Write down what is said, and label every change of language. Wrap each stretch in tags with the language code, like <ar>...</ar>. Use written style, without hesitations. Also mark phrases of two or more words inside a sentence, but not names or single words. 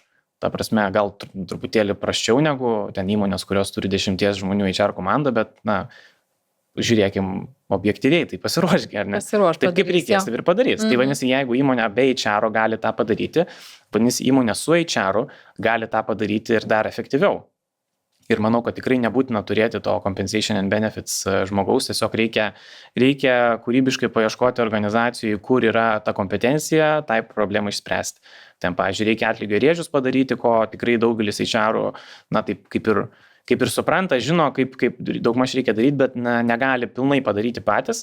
<lt>Ta prasme, gal truputėlį prasčiau negu ten įmonės, kurios turi 10 žmonių HR komandą, bet, žiūrėkim objektyviai, tai pasiruošk, ar ne? Taip kaip reikės, taip ir padarys. Tai vadinasi, jeigu įmonė be HR gali tą padaryti, vadinasi, įmonė su HR gali tą padaryti ir dar efektyviau. Ir manau, kad tikrai nebūtina turėti to</lt> <en>compensation and benefits</en> <lt>žmogaus, tiesiog reikia kūrybiškai paieškoti organizacijų, kur yra ta kompetencija, tai problemai išspręsti. Ten, pavyzdžiui, reikia atlygio rėžius padaryti, ko tikrai daugelis HR-ų, taip kaip ir supranta, žino, kaip daugmaž reikia daryti, bet negali pilnai padaryti patys.</lt>